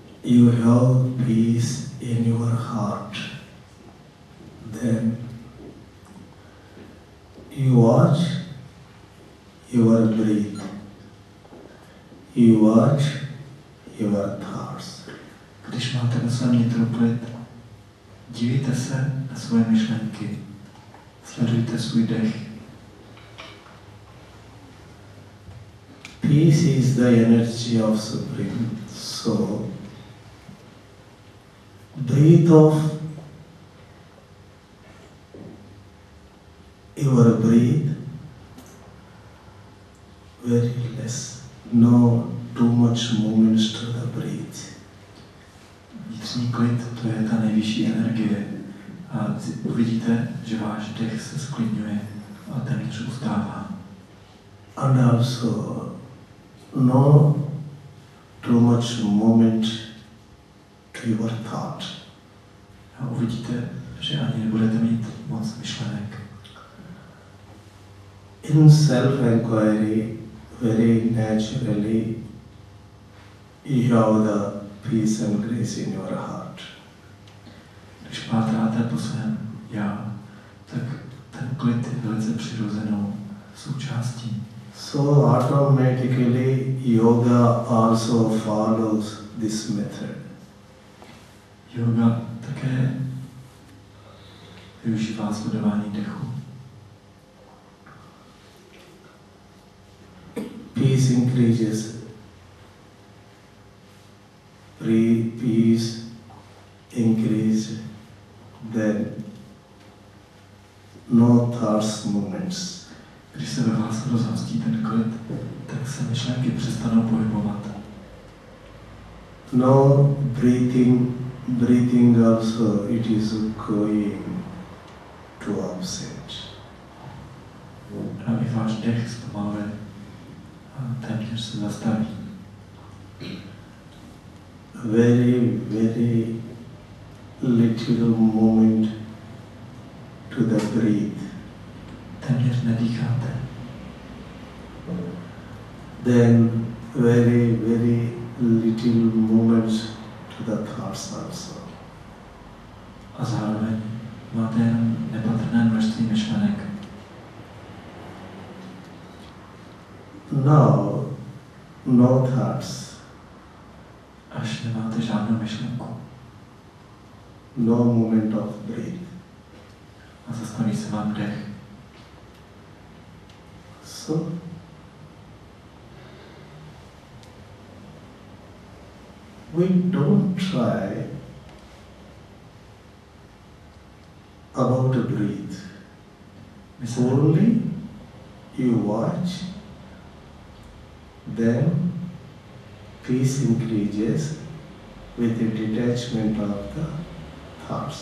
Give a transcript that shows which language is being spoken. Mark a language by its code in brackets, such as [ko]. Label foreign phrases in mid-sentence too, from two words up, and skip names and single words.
[en] you have peace in your heart, then you watch your breath, you watch your thoughts. [cs] Když máte ve svém nitru klid, dívejte se na svoje myšlenky, sledujte svůj dech. [en] Peace is the energy of Supreme Soul. Breathe off your breath very less. No too much movements to the breath. [cs] Vnitřní klid, to je ta nejvyšší energie. A uvidíte, že váš dech se sklidňuje a téměř ustává. [en] And also no too much movement to your thought. [cs] A uvidíte, že ani nebudete mít moc myšlenek. [en] In self-inquiry, very naturally, you have the peace and grace in your heart. [cs] Když pátráte po svém já, tak ten klid je velice přirozenou součástí. [en] So automatically yoga also follows this method. [cs] Yoga také využívá sledování dechu. [en] Peace increases. Peace increase, then no thoughts, movements. [cs] Když se ve vás rozhostí ten klid, tak se myšlenky přestanou pohybovat. [en] No breathing also, it is going to upset. [cs] A i váš dech zpomaluje a téměř se zastaví. [en] Very, very little moment to the breath. [cs] Téměř nedýcháte. [en] Then very, very little moments to the thoughts also. [cs] A zároveň máte jen nepatrné množství myšlenek. [en] Now, no thoughts. [cs] Až nemáte žádnou myšlenku. [en] No moment of breath. [cs] A zastaví se vám dech. [en] So, we don't try about the breath. Only you watch, then peace increases with the detachment of the thoughts.